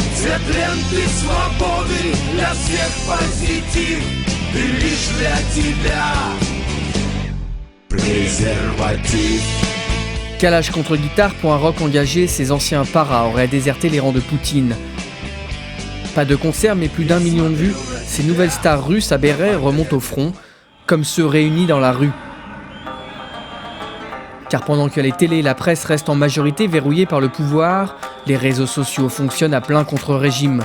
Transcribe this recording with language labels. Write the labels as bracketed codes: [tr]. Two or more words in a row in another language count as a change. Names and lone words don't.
[ru] Свет ленты свободы, для всех позитив, и лишь для тебя презерватив. [fr] Calage contre guitare pour un rock engagé, ces anciens paras auraient déserté les rangs de Poutine. Pas de concert mais plus d'1 million de vues, ces nouvelles stars russes à béret remontent au front, comme ceux réunis dans la rue. Car pendant que les télés et la presse restent en majorité verrouillées par le pouvoir, les réseaux sociaux fonctionnent à plein contre-régime.